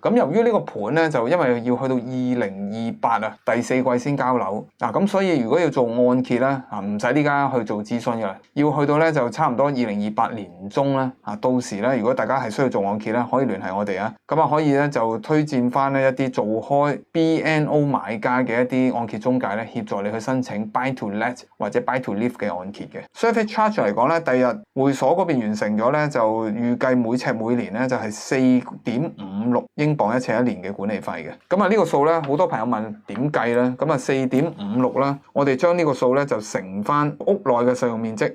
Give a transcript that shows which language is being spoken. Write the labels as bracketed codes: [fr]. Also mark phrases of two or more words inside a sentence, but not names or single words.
[yue] 咁由於呢個盤咧就因為要去到2028第4季先交樓，咁所以如果要做按揭咧唔使呢家去做諮詢嘅啦，要去到咧就差唔多2028年中啦。到時咧如果大家係需要做按揭咧，可以聯繫我哋啊。可以咧就推薦翻呢一啲做開 BNO 買家嘅一啲按揭中介咧，協助你去申請 [en] buy to let [yue] 或者 [en] buy to live [yue] 嘅按揭嘅。 [en] Service charge [yue] 嚟講咧，第日會所嗰邊完成咗咧，就預計每尺每年咧就係4.56英鎊一尺一年嘅管理費嘅。呢個數咧，好多朋友問點計咧？4.56啦，我哋將呢個數咧就乘翻屋內嘅實用面積。